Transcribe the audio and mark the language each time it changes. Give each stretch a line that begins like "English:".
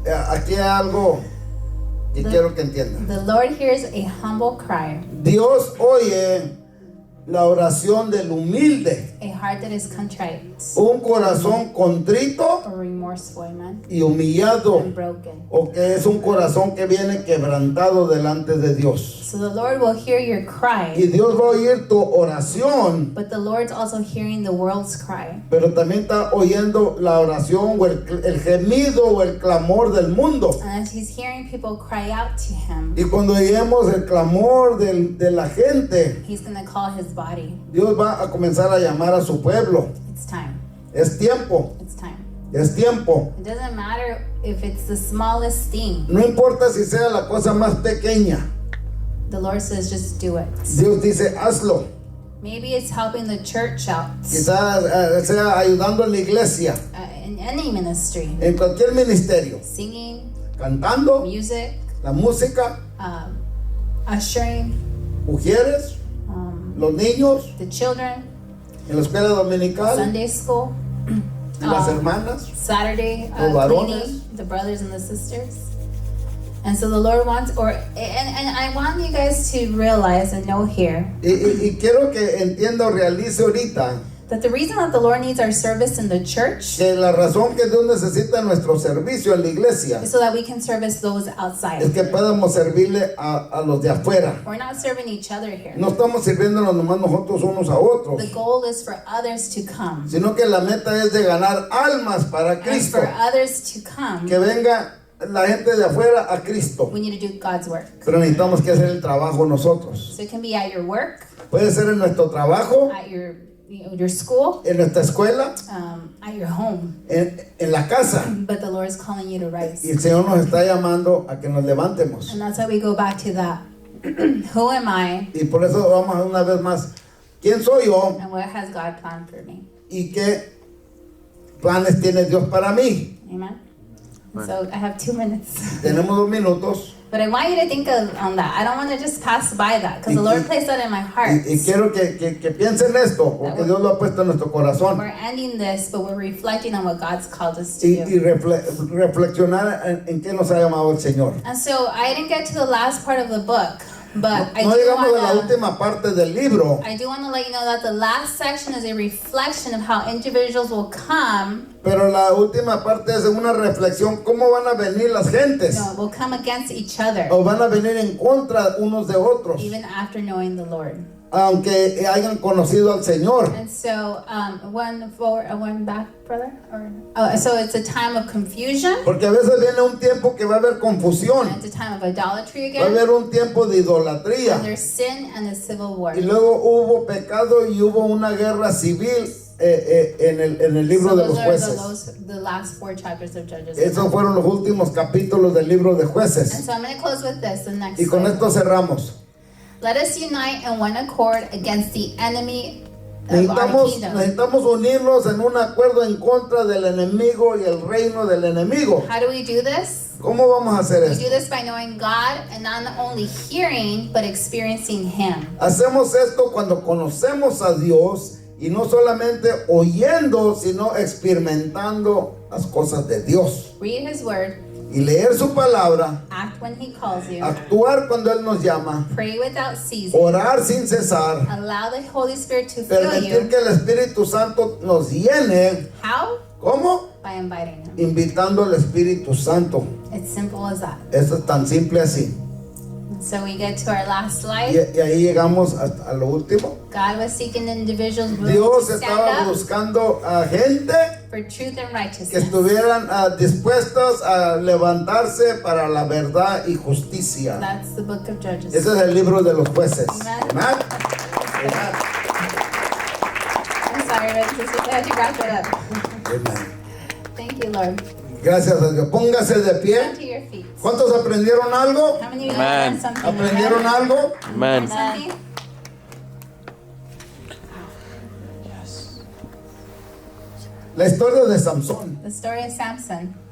Spanish: Aquí hay algo que quiero que entiendan.
English: The Lord hears a humble cry,
Spanish: Dios oye la oración del humilde,
English: a heart that is contrite
Spanish: un corazón contrito
English: or remorseful, amen,
Spanish: y humillado,
English: and broken.
Spanish: o que es un corazón que viene quebrantado delante de Dios.
English: So the Lord will hear your
Spanish: Y
English: cry,
Spanish: Dios va a oír tu oración,
English: but the Lord's also hearing the world's cry.
Spanish: pero también está oyendo la oración o el gemido o el clamor del mundo.
English: And as He's hearing people cry out to Him,
Spanish: Y cuando oímos el clamor de la gente,
English: He's going to call His body.
Spanish: Dios va a comenzar a llamar a su pueblo.
English: It's time.
Spanish: Es tiempo,
English: It's time.
Spanish: es tiempo.
English: It doesn't matter if it's the smallest thing.
Spanish: No importa si sea la cosa más pequeña.
English: The Lord says, just do it.
Spanish: Dios dice, hazlo.
English: Maybe it's helping the church out
Spanish: Quizás sea ayudando en la iglesia,
English: in any ministry,
Spanish: en cualquier ministerio,
English: singing,
Spanish: cantando,
English: music,
Spanish: la música,
English: ushering,
Spanish: mujeres, los niños,
English: the children,
Spanish: en la escuela dominical,
English: Sunday school,
Spanish: y las hermanas.
English: Saturday
Spanish: Los varones.
English: cleaning, the brothers and the sisters. And so the Lord wants, and I want you guys to realize and know here
Spanish: Y quiero que entienda o realice ahorita
English: that the reason that the Lord needs our service in the church
Spanish: que la razón que Dios necesita nuestro servicio en la iglesia
English: is so that we can service those outside.
Spanish: es que podamos servirle a los de afuera.
English: We're not serving each other here.
Spanish: No estamos sirviéndonos nomás nosotros unos a otros,
English: The goal is for others to come.
Spanish: sino que la meta es de ganar almas para
English: And
Spanish: Cristo.
English: for others to come,
Spanish: Que venga la gente de afuera a Cristo.
English: we need to do God's work.
Spanish: Pero necesitamos que hacer el trabajo nosotros.
English: So it can be at your work,
Spanish: Puede ser en nuestro trabajo,
English: at your school,
Spanish: en nuestra escuela,
English: at your home.
Spanish: en la casa.
English: But the Lord is calling you to rise.
Spanish: Y el Señor nos está llamando a que nos levantemos.
English: And that's why we go back to that. Who am I
Spanish: Y por eso vamos una vez más. ¿Quién soy yo?
English: and what has God planned for me?
Spanish: ¿Y qué planes tiene Dios para mí?
English: Amen. So I have 2 minutes.
Spanish: Tenemos 2 minutos.
English: But I want you to think on that. I don't want to just pass by that because the Lord placed that in my heart.
Spanish: Y quiero que piensen esto, porque Dios lo ha puesto en nuestro corazón.
English: We're ending this, but we're reflecting on what God's called us to
Spanish: Y
English: do.
Spanish: reflexionar en qué nos ha llamado el Señor.
English: And so I didn't get to the last part of the book. But I
Spanish: No llegamos a la
English: do
Spanish: última parte del libro,
English: want to let you know that the last section is a reflection of how individuals will come.
Spanish: pero la última parte es una reflexión, cómo van a venir las gentes,
English: Will come against each other,
Spanish: o van a venir en contra unos de otros,
English: even after knowing the Lord.
Spanish: aunque hayan conocido al Señor.
English: And so, one back, brother? So it's a time of confusion.
Spanish: Porque a veces viene un tiempo que va a haber confusión,
English: It's a time of idolatry
Spanish: va a
English: again.
Spanish: haber un tiempo de idolatría,
English: And there's sin and a civil war.
Spanish: y luego hubo pecado y hubo una guerra civil en el libro
English: So
Spanish: de los
English: those are
Spanish: jueces.
English: the last 4 chapters of Judges.
Spanish: Esos fueron los últimos capítulos del libro de
English: And
Spanish: jueces.
English: so I'm going to close with this, the next
Spanish: Y con
English: slide.
Spanish: esto cerramos.
English: Let us unite in one accord against the enemy of our kingdom.
Spanish: Necesitamos unirnos en un acuerdo en contra del enemigo y el reino del enemigo.
English: How do we do this?
Spanish: ¿Cómo vamos a hacer
English: We
Spanish: esto?
English: do this by knowing God and not only hearing, but experiencing Him.
Spanish: Hacemos esto cuando conocemos a Dios y no solamente oyendo, sino experimentando las cosas de Dios.
English: Read His Word,
Spanish: Y leer su palabra,
English: act when He calls you,
Spanish: actuar cuando Él nos llama,
English: pray without ceasing,
Spanish: orar sin cesar,
English: allow the Holy Spirit to fill
Spanish: permitir
English: you.
Spanish: que el Espíritu Santo nos llene.
English: How?
Spanish: ¿Cómo?
English: By inviting Him.
Spanish: Invitando al Espíritu Santo.
English: It's simple as that.
Spanish: Eso es tan simple así.
English: So we get to our last slide.
Spanish: Y ahí llegamos a lo último.
English: God was seeking individuals willing
Spanish: Dios
English: to
Spanish: estaba
English: stand up
Spanish: buscando a gente
English: for truth and
Spanish: que
English: righteousness.
Spanish: estuvieran dispuestas a levantarse para la verdad y justicia.
English: That's the book of Judges.
Spanish: Ese es el libro de los jueces.
English: Amen.
Spanish: Amén.
English: I'm sorry, but this is I had to wrap it up.
Spanish: Amén.
English: Thank you, Lord.
Spanish: Gracias a Dios. Póngase de
English: Stand
Spanish: pie.
English: to your feet.
Spanish: ¿Cuántos aprendieron algo?
English: How many of you Amen. learned something?
Spanish: ¿Aprendieron algo?
English: Amen. Something?
Spanish: La historia de Samson
English: The story of Samson.